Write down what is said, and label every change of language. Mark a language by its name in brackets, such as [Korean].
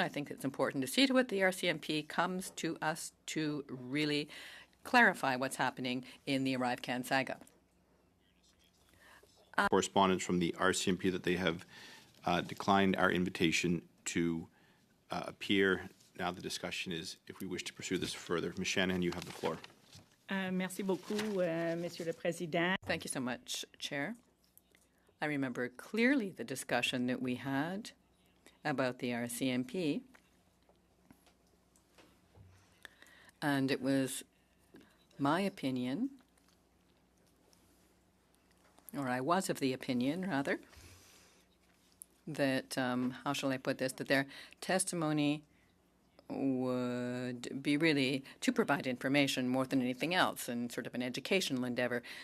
[English] I think it's important to see to it the RCMP comes to us to really clarify what's happening in the ArriveCAN saga. Correspondence from the RCMP that they have declined our invitation to appear. Now the discussion is if we wish to pursue this further. Ms. Shanahan, you have the floor. [French] Merci beaucoup, Monsieur le Président. [English] Thank you so much, Chair. I remember clearly the discussion that we had about the RCMP, and it was my opinion, or I was of the opinion, rather, that, how shall I put this, that their testimony would be really to provide information more than anything else and sort of an educational endeavor.